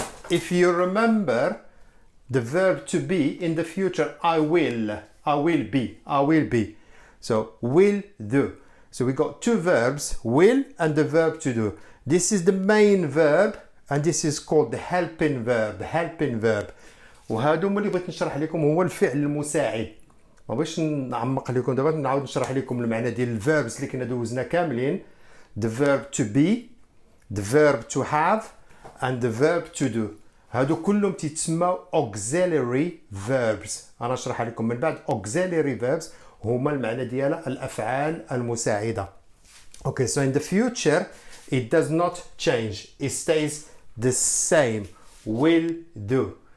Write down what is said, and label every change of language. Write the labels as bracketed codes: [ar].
[en] If you remember the verb to be in the future, I will be. So will do. So we got two verbs, will and the verb to do. This is the main verb and this is called the helping verb. [ar] وهادو اللي بغيت نشرح لكم هو الفعل المساعد. ما بغيتش نعمق لكم دابا، نعاود نشرح لكم المعنى ديال الفيربس اللي كنا دوزنا كاملين. [en] The verb to be, the verb to have, and the verb to do. [ar] هادو كلهم تيتسموا auxiliary verbs. انا اشرح لكم من بعد. auxiliary verbs هما المعنى ديالها الافعال المساعده. [en] Okay, so in the future it does not change. It stays the same. Will do.